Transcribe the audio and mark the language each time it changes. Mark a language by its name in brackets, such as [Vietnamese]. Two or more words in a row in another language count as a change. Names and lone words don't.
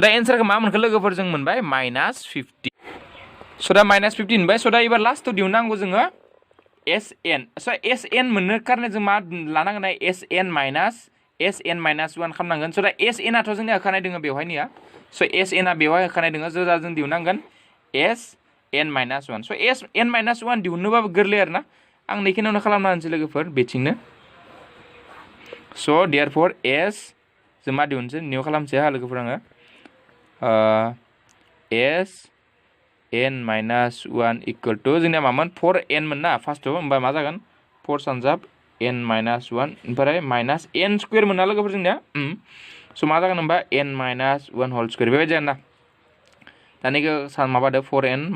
[Bodo] दा एन्सारखौ मा मोनखो लोगोफोर जों मोनबाय माइनास 50 so दा माइनास 50 मोनबाय so दा एबार लास्टआव दिहुननांगौ जोङो SN so SN मोननो कारने जों मा लानांगोन SN माइनास 1 खालामनांगोन so दा SN आथ' जोंनिया होखानाय दोङो बेवहायनिया so SN आ बेवहाय होखानाय दोङो so दा जों दिहुननांगोन SN माइनास 1 so SN माइनास 1 दिहुननोबाबो गोरलै आरोना आं नैखिनियावनो खालामना होनोसै लोगोफोर बेथिंनो so therefore S जों मा दिहुनसै निउ खालामसै हा लोगोफोर आङो SN माइनास 1 [English] equal to [Bodo] जोंनिया मामोन 4N मोन ना फार्स्टआव होमबा मा जागोन 4 सानजाब N माइनास 1 ओमफ्राय [English] minus N square [Bodo] मोन ना लोगोफोर जोंनिया so मा जागोन होमबा [English] N minus 1 whole square [Bodo] बेबायदि आरोना दानिखौ सान माबादो 4N